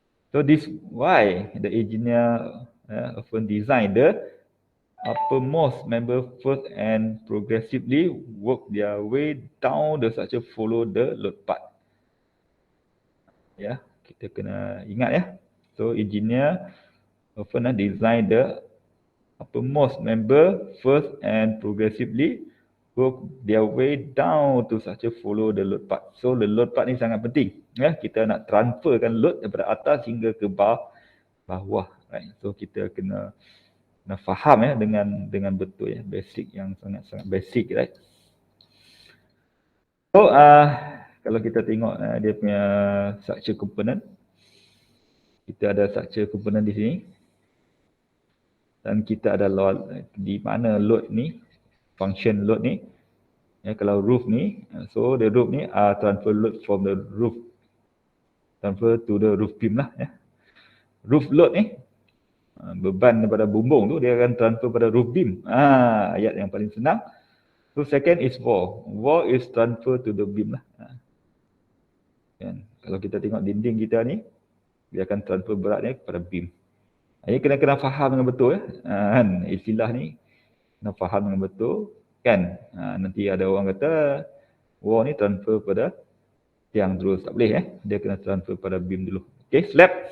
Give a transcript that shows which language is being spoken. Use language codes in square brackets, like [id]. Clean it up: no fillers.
[en] So this why the engineer often design the uppermost member first and progressively work their way down the structure, follow the load part. [ms] Kita kena ingat [en] So engineer often design the uppermost member first and progressively work their way down to structure, follow the load part. So the load part [ms] ni sangat penting. Kita nak transferkan load daripada atas hingga ke bawah. Right? So kita kena faham dengan betul basic yang sangat basic, right? So kalau kita tengok dia punya structure component, kita ada structure component di sini dan kita ada load di mana load ni, function load ni. Kalau roof ni, [en] so the roof ni transfer load from the roof, transfer to the roof beam lah. [ms] Roof load ni beban daripada bumbung tu dia akan transfer pada roof beam. Ayat yang paling senang. [en] So second is wall. Wall is transfer to the beam lah. [ms] Kalau kita tengok dinding kita ni, dia akan transfer beratnya kepada beam. Ini kena faham dengan betul istilah ni kena faham dengan betul kan. Nanti ada orang kata wall ni transfer pada tiang terus, tak boleh dia kena transfer pada beam dulu. Okay, slab.